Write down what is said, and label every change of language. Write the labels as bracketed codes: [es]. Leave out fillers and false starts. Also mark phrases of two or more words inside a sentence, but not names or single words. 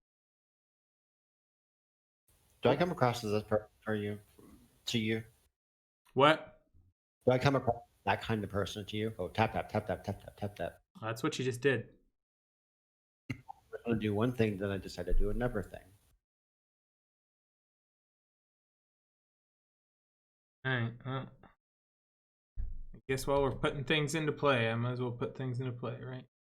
[en] Do I come across as this for you? To you? What? Do I come across that kind of person to you? Oh, tap tap tap tap tap tap tap tap. That's what you just did. I'm going to do one thing, then I decided to do another thing. Alright, well, I guess while we're putting things into play, I might as well put things into play, right?